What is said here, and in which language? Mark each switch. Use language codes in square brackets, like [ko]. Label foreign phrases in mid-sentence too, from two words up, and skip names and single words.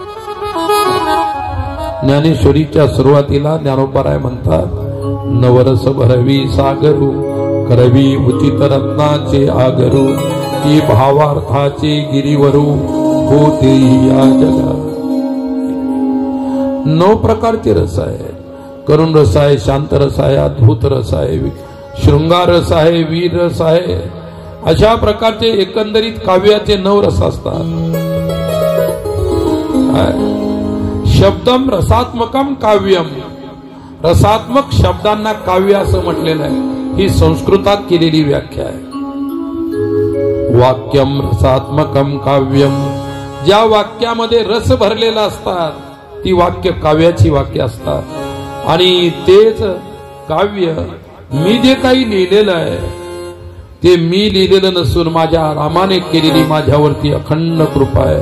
[mr] ज्ञानेश्वरीच्या सुरुवातीला ज्ञानोबाराय म्हणतात, नवरस भरवी सागरू करवी उचित रत्नाचे आगरू की भावार्थाचे गिरीवरू होते या जगा. 9 प्रकारचे रस आहे. करुण रस आहे, शांत रस आहे, अद्भुत रस आहे, शृंगार रस आहे, वीर रस आहे. अशा प्रकारचे एकंदरीत काव्याचे 9 रस असतात. [sa] शब्दम रसात्मकम काव्यम. [mr] रसात्मक शब्दांना काव्य असं म्हटलेलं आहे. ही संस्कृतात केलेली व्याख्या आहे. [sa] वाक्यम रसात्मकम काव्यम. [mr] ज्या वाक्यामध्ये रस भरलेला असतात ती वाक्य काव्याची वाक्य असतात. आणि तेच काव्य मी जे काही लिहिलेलं आहे ते मी लिहिलेलं नसून माझ्या रामाने केलेली माझ्यावरती अखंड कृपा आहे.